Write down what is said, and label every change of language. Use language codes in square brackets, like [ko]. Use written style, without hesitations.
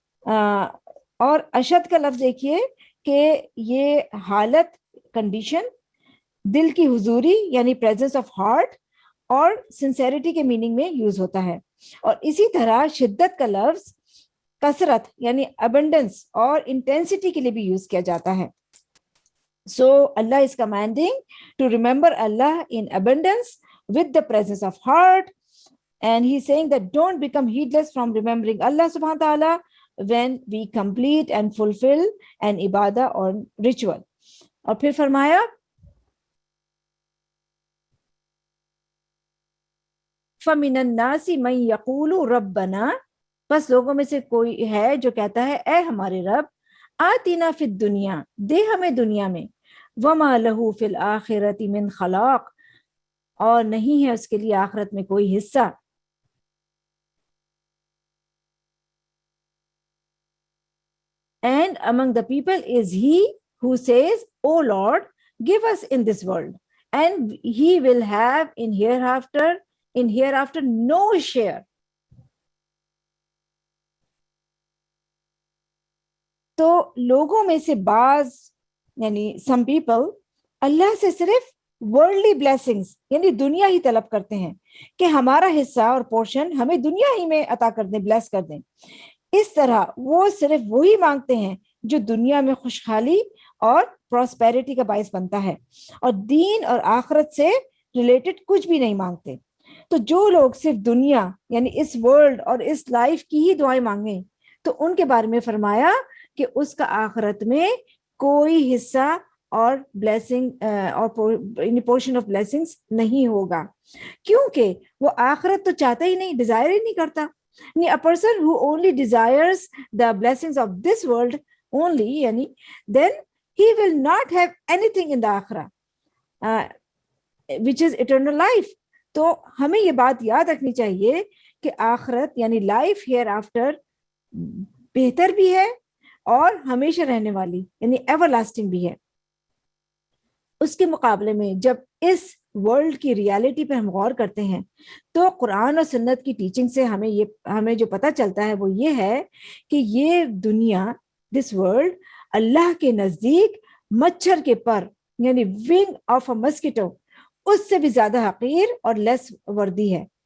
[ur] اور اشد کا لفظ دیکھیے کہ یہ حالت کنڈیشن دل کی حضوری یعنی پریزنس آف ہارٹ اور سنسیریٹی کے میننگ میں یوز ہوتا ہے. اور اسی طرح شدت کا لفظ کثرت یعنی ابنڈنس اور انٹینسٹی کے لیے بھی یوز کیا جاتا ہے. [en] So Allah is commanding to remember Allah in abundance with the presence of heart, and he's saying that don't become heedless from remembering Allah subhanahu wa ta'ala when we complete and fulfill an ibadah or ritual. [ur] اور پھر فرمایا [ar] فَمِنَ النَّاسِ مَن يَقُولُ رَبَّنَا، [ur] بس لوگوں میں سے کوئی ہے جو کہتا ہے اے ہمارے رب [ar] آتینا فی الدنیا، [ur] دے ہمیں دنیا میں، [ar] وما لہو فی الآخرۃ من خلاق، [ur] اور نہیں ہے اس کے لیے آخرت میں کوئی حصہ. [en] And among the people is he who says, O Lord, give us in this world, and he will have in hereafter no share. [ur] تو لوگوں میں سے بعض یعنی [en] some people [ur] اللہ سے صرف [en] worldly blessings [ur] یعنی دنیا ہی طلب کرتے ہیں کہ ہمارا حصہ اور پورشن ہمیں دنیا ہی میں عطا کر دیں، بلیس کر دیں. اس طرح وہ صرف وہی مانگتے ہیں جو دنیا میں خوشحالی اور پراسپیرٹی کا باعث بنتا ہے، اور دین اور آخرت سے ریلیٹڈ کچھ بھی نہیں مانگتے. تو جو لوگ صرف دنیا یعنی اس ورلڈ اور اس لائف کی ہی دعائیں مانگیں تو ان کے بارے میں فرمایا کہ اس کا آخرت میں کوئی حصہ اور بلیسنگ اور پورشن آف بلیسنگز نہیں ہوگا، کیونکہ وہ آخرت تو چاہتا ہی نہیں، ڈیزائر ہی نہیں کرتا. [en] A person who only desires the blessings of this world only, yani, then he will not have anything in the akhirah, which is eternal life. [ur] تو ہمیں یہ بات یاد رکھنی چاہیے کہ آخرت یعنی لائف ہیئر آفٹر بہتر بھی ہے اور ہمیشہ رہنے والی یعنی ایور لاسٹنگ بھی ہے. اس کے مقابلے میں جب اس ورلڈ کی ریالٹی پہ ہم غور کرتے ہیں تو قرآن اور سنت کی ٹیچنگ سے ہمیں جو پتہ چلتا ہے وہ یہ ہے کہ یہ دنیا دس ورلڈ اللہ کے نزدیک مچھر کے پر یعنی ونگ آف اے مسکیٹو اس سے بھی زیادہ حقیر اور لیس وردی ہے.